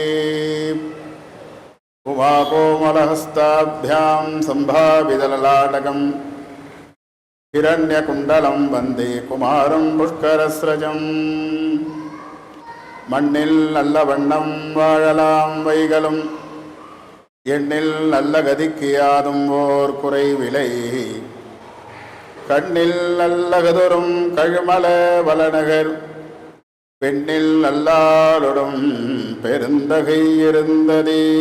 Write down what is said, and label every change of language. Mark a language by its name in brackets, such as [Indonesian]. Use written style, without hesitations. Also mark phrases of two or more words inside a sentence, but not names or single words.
[Sanskrit] उमाकोमलहस्ताभ्यां सम्भावितललाटकं हिरण्यकुण्डलं वन्दे कुमारं पुष्करस्रजम्. [Tamil] மண்ணில் நல்ல வண்ணம் वाழலாம் வைகளும் எண்ணில் நல்ல கதிக்கு யாதும் ஓர் குறைவிலை கண்ணில் நல்லகதொரும் கழுமல வளநகர் பெண்ணில் நல்லாளுடும் பெருந்தகை இருந்ததே.